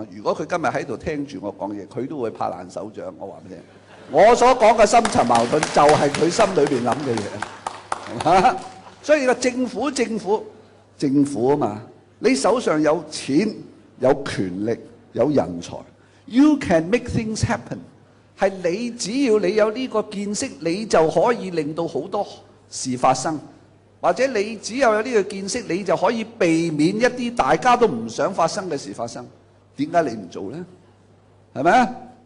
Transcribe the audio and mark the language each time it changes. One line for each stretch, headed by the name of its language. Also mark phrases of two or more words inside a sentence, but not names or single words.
Cantonese: 如果佢今日喺度聽住我講嘢，佢都會拍爛手掌。我話俾你聽，我所講嘅深層矛盾就係佢心裏邊諗嘅嘢，係嘛？所以個政府啊嘛，你手上有錢、有權力、有人才 ，
English: you can make things happen。
Cantonese: 係你只要你有呢個見識，你就可以令到好多事發生。或者你只有呢個見識，你就可以避免一啲大家都唔想發生嘅事發生。點解你唔做呢？係咪啊？